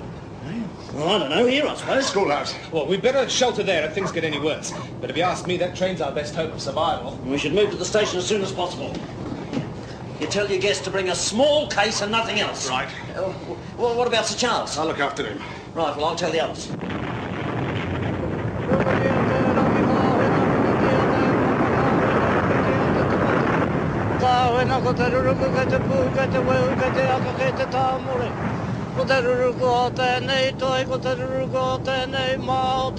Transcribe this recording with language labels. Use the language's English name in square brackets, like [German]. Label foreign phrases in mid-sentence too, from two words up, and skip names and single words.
[English] Well, I don't know. Here, I suppose. Schoolhouse. Well, we'd better shelter there if things get any worse. But if you ask me, that train's our best hope of survival. We should move to the station as soon as possible. You tell your guests to bring a small case and nothing else. Right. Well, what about Sir Charles? I'll look after him. Right, well, I'll tell the others. [Māori] Ko te ruruku o tēnei toi, ko te ruruku o tēnei maota.